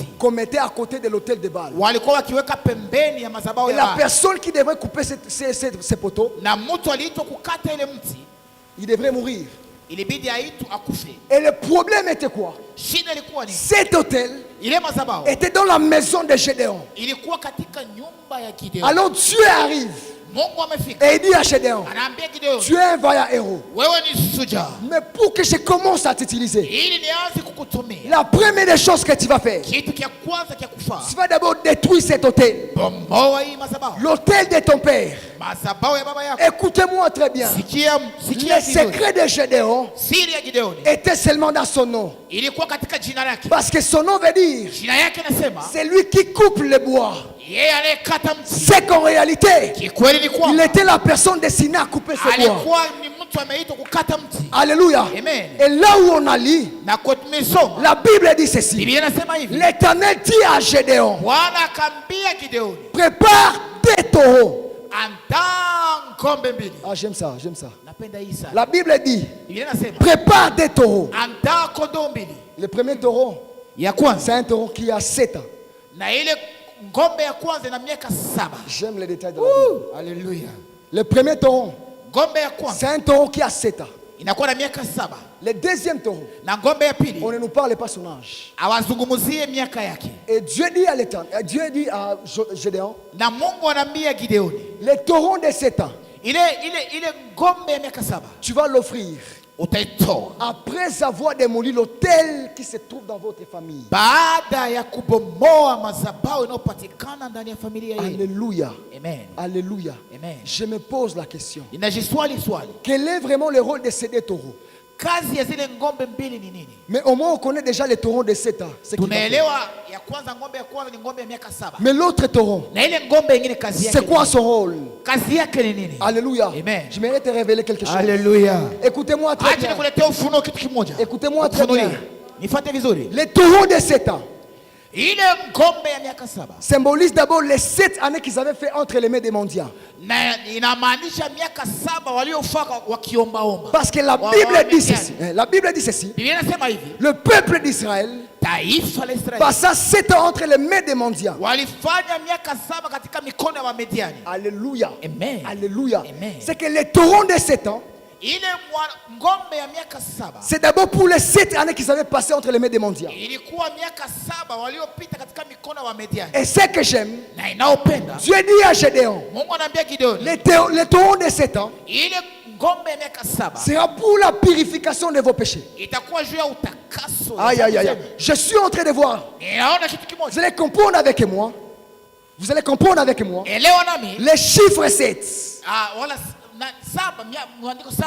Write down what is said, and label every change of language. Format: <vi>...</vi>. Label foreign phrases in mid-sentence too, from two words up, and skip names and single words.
<fr>qu'on mettait à côté de l'hôtel de Baal.</fr> <sw>Walikuwa wakiweka pembeni ya madhabahu</sw> <fr>Et</fr> <sw>ya</sw> <fr>la</fr> <sw>Baali.</sw> <fr>personne qui devrait couper ces poteaux,</fr> <sw>Na mtu aliitwa kukata ile mti</sw> <fr>il devrait mourir.</fr> <sw>ilibidi aitu akufe.</sw> <fr>Et le problème était quoi?</fr> <sw>Shida ilikuwa ni</sw> <fr>Cet hôtel</fr> <sw>ile madhabahu</sw> <fr>était dans la maison de Gédéon.</fr> <sw>ilikuwa katika nyumba ya Gideoni.</sw> <fr>Alors Dieu arrive</fr> <sw>Mungu amefika.</sw> <fr>et il dit à Gédéon,</fr> <sw>Anaambia Gideoni,</sw> <fr>tu es un vaillant héros.</fr> <sw>wewe ni shujaa.</sw> <fr>Mais pour que je commence à t'utiliser,</fr> <sw>Ili nianze kukutumia.</sw> <fr>la première des choses que tu vas faire,</fr> <sw>Kitu cha kwanza cha kufaa.</sw> <fr>tu vas d'abord détruire cet hôtel.</fr> <sw>Bomoa hii madhabahu.</sw> <fr>L'hôtel de ton père.</fr> <sw>Madhabahu ya baba yako.</sw> <fr>Écoutez-moi très bien.</fr> <sw>Sikia</sw> <fr>Le</fr> <sw>Gideoni.</sw> <fr>secret de Gédéon</fr> <sw>Siri ya Gideoni</sw> <fr>était seulement dans son nom.</fr> <sw>ilikuwa katika jina lake.</sw> <fr>Parce que son nom veut dire,</fr> <sw>Jina yake nasema</sw> <fr>c'est lui qui coupe le bois.</fr> <sw>yeye anayekata mti.</sw> <fr>C'est qu'en réalité,</fr> <sw>Kikweli ni</sw> <fr>il</fr> <sw>kwamba</sw> <fr>était la personne destinée à couper ce bois.</fr> <sw>alikuwa ni mtu ameitwa kukata mti.</sw> <fr>Alléluia. Amen. Et là où on a lu,</fr> <sw>Na kwa tumesoma</sw> <fr>la Bible dit ceci.</fr> <sw>Biblia inasema hivi.</sw> <fr>L'Éternel dit à Gédéon,</fr> <sw>Bwana akaambia Gideoni,</sw> <fr>prépare des taureaux.</fr> <sw>andaa ng'ombe mbili.</sw> <fr>Ah, j'aime ça, j'aime ça.</fr> <sw>Napenda hii sana.</sw> <fr>La Bible dit,</fr> <sw>Biblia inasema</sw> <fr>prépare des taureaux.</fr> <sw>andaa kondoo mbili.</sw> <fr>Le premier taureau,</fr> <sw>Ya</sw> <fr>c'est</fr> <sw>kwanza</sw> <fr>un taureau qui a 7 ans.</fr> <sw>na ile ng'ombe ya kwanza ina miaka 7.</sw> <fr>J'aime les détails de la Bible.</fr> <sw>Haleluya.</sw> <fr>Le premier taureau,</fr> <sw>Ng'ombe ya kwanza</sw> <fr>c'est un taureau qui a 7 ans.</fr> <sw>inakuwa na miaka 7.</sw> <fr>Le deuxième taureau,</fr> <sw>Na ng'ombe ya pili</sw> <fr>on ne nous parle pas son âge.</fr> <sw>awazungumzie miaka yake.</sw> <fr>Et Dieu dit à l'Éternel, Dieu dit à Gédéon,</fr> <sw>Na Mungu anaambia Gideoni,</sw> <fr>le taureau de 7 ans,</fr> <sw>ile ng'ombe ya miaka 7</sw> <fr>tu vas l'offrir</fr> <sw>utaitoa</sw> <fr>après avoir démoli l'autel qui se trouve dans votre famille.</fr> <sw>baada ya kubomoa madhabahu inayopatikana ndani ya familia yenu.</sw> <fr>Alléluia. Amen. Alléluia. Amen. Je me pose la question.</fr> <sw>Ninajiswali swali.</sw> <fr>Quel est vraiment le rôle de ces deux taureaux?</fr> <sw>Kazi ya zile ng'ombe mbili ni nini?</sw> <fr>Mais au moins on connaît déjà les taureaux de 7 ans. Ce qu'il va faire.</fr> <sw>Tunaelewa ya kwanza, ng'ombe ya kwanza ni ng'ombe ya miaka 7.</sw> <fr>Mais l'autre taureau,</fr> <sw>Na ile ng'ombe nyingine kazi yake</sw> <fr>c'est quoi son rôle?</fr> <sw>Kazi yake ni nini?</sw> <fr>Alléluia. Amen. Je m'aimerais te révéler quelque chose.</fr> <sw>Haleluya.</sw> <fr>Écoutez-moi très</fr> <sw>Acha</sw> <fr>bien.</fr> <sw>nikuletee ufunuo kitu kimoja.</sw> <fr>Écoutez-moi très</fr> <sw>Ufunulie.</sw> <fr>bien.</fr> <sw>Nifuate vizuri.</sw> <fr>Les taureaux de 7 ans</fr> <sw>Ile ngombe ya miaka 7</sw> <fr>symbolisent d'abord les 7 années qu'ils avaient fait entre les mains des mendiants.</fr> <sw>na inamaanisha miaka 7 waliofaka wakiombaomba.</sw> <fr>Parce que la Bible dit ceci. La Bible dit ceci.</fr> <sw>Biblia inasema hivi,</sw> <fr>Le peuple d'Israël</fr> <sw>taifa la Israeli</sw> <fr>passa 7 ans entre les mains des mendiants.</fr> <sw>walifanya miaka 7 katika mikono ya Wamidiani.</sw> <fr>Alléluia. Amen. Alléluia. Amen. C'est que les taureaux de 7 ans,</fr> <sw>Ile ngombe ya miaka 7</sw> <fr>c'est d'abord pour les 7 années qu'ils avaient passé entre les mains des mendiants.</fr> <sw>ilikuwa miaka 7 waliopita katika mikono ya Wamidiani.</sw> <fr>Et ce que j'aime,</fr> <sw>Na inaopenda,</sw> <fr>Dieu dit à Gédéon,</fr> <sw>Mungu anaambia Gideoni,</sw> <fr>les taureaux de 7 ans</fr> <sw>ile ngombe ya miaka 7</sw> <fr>sera pour la purification de vos péchés.</fr> <sw>itakuwa juu ya utakaso.</sw> <fr>Aïe, aïe, aïe. Je suis en train de voir.</fr> <sw>Ninaona kitu</sw> <fr>Vous</fr> <sw>kimoja.</sw> <fr>allez comprendre avec moi. Vous allez comprendre avec moi.</fr> <sw>Elewa nami.</sw> <fr>Les chiffres 7.</fr> <sw>Wala na 7 mwandiko 7</sw>